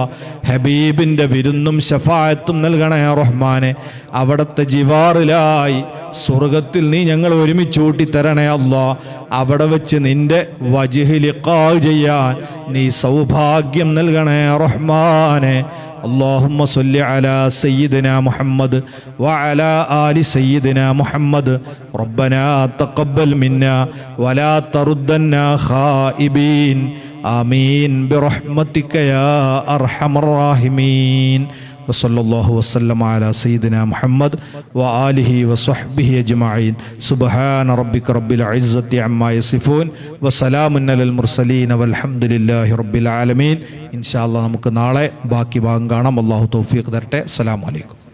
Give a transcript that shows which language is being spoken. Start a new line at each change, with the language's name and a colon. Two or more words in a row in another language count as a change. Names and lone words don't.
Malayalam: ഹബീബിൻ്റെ വിരുന്നും ശഫാഅത്തും നൽകണേ റഹ്മാനെ. അവിടുത്തെ ജിവാറിലായി സ്വർഗത്തിൽ നീ ഞങ്ങൾ ഒരുമിച്ച് കൂട്ടിത്തരണേ അല്ലാഹ്. അവിടെ വെച്ച് നിന്റെ
Arabic: وجه لقاء
Malayalam: ചെയ്യാൻ നീ സൗഭാഗ്യം നൽകണേ റഹ്മാനെ.
Arabic: اللهم صل على سيدنا محمد وعلى آل سيدنا محمد. ربنا تقبل منا ولا تردنا خائبين. آمين برحمتك يا أرحم الراحمين. وصلى الله وسلم على سيدنا محمد وآله وصحبه أجمعين. سبحان ربك رب العزة عما يصفون وسلام على المرسلين والحمد لله رب العالمين. إن شاء الله
Malayalam: നമുക്ക് നാളെ ബാക്കി ഭാഗം കാണാം. അല്ലാഹു തൗഫീഖ് തരട്ടെ.
Arabic: السلام عليكم.